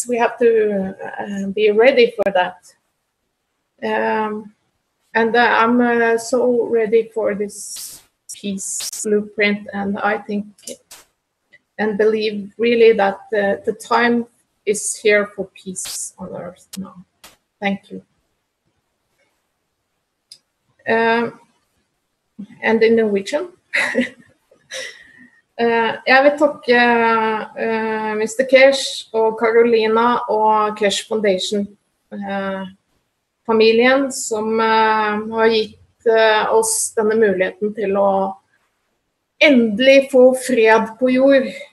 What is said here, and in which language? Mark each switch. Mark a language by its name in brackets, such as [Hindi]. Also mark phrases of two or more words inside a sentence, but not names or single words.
[English] We have to be ready for that. And I'm so ready for this peace blueprint, and I think and believe really that the time is here for peace on Earth now. Thank you. And in Norwegian. [Norwegian] Jeg vil takke Mr. Keshe og Carolina og Keshe Foundation familien som har gitt oss denne muligheten til å endelig få fred på jord.